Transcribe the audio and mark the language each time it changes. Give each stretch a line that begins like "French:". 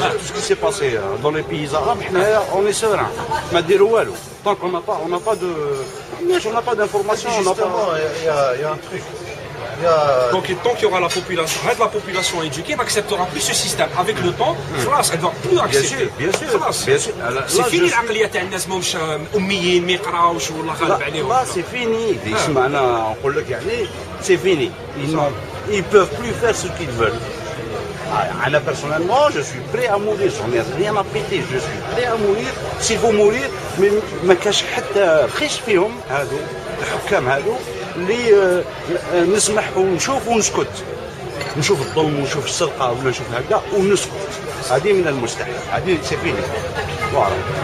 French: Tout ce qui s'est passé dans les pays arabes, on est serein. Tant qu'on n'a pas d'informations, on n'a pas. Il y a un truc. Donc tant qu'il y aura la population éduquée, n'acceptera plus ce système. Avec le temps, elle ne va plus accepter. Bien sûr. C'est fini
Arabic: l'aqliya تاع الناس ماهمش أميين ما يقراوش والله غالب عليهم.
French: Là c'est fini.
Arabic: نقول لك يعني
French: c'est fini. Ils peuvent plus faire ce qu'ils veulent. Moi, personnellement, je suis prêt à mourir. J'en ai rien à péter. Je suis prêt à mourir. S'il faut mourir, mais
Arabic: ما كاش حتى خيش فيهم هادو الحكام هادو اللي نسمح ونشوف ونسكت. نشوف الظلم ونشوف السرقه ولا نشوف هكذا ونسكت. هذه من المستحيل. هذه
French: سي فيني. فوالا.